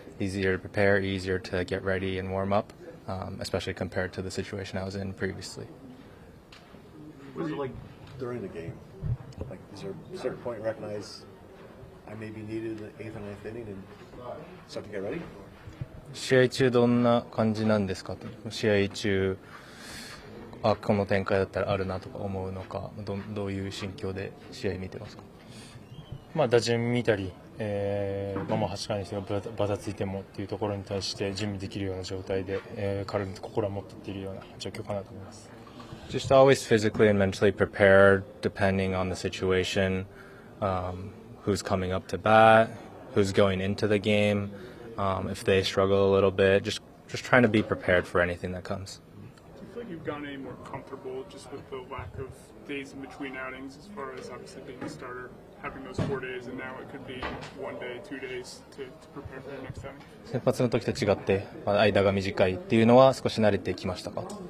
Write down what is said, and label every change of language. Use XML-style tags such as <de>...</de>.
<en>Easier to prepare, easier to get ready and warm up, especially compared to the situation I was in previously. What is it like during the game? Like, is there a certain point you recognize I may be needed in the 8th and 9th inning and start to get ready?</en> <ja>試合中どんな感じなんですかと。試合中、この展開だったらあるなとか思うのか、どういう心境で試合見てますか？打順見たり、8回にしてバタついてもっていうところに対して準備できるような状態で、彼の心は持っていっているような状況かなと思います。</ja> <en>Just always physically and mentally prepared, depending on the situation, who's coming up to bat, who's going into the game, if they struggle a little bit, just trying to be prepared for anything that comes. Do you feel like you've gotten any more comfortable just with the lack of days in between outings as far as obviously being a starter, having those 4 days, and now it could be 1 day, 2 days to prepare for your next outing?</en> <ja>先発の時と違って、間が短いっていうのは少し慣れてきましたか？</ja>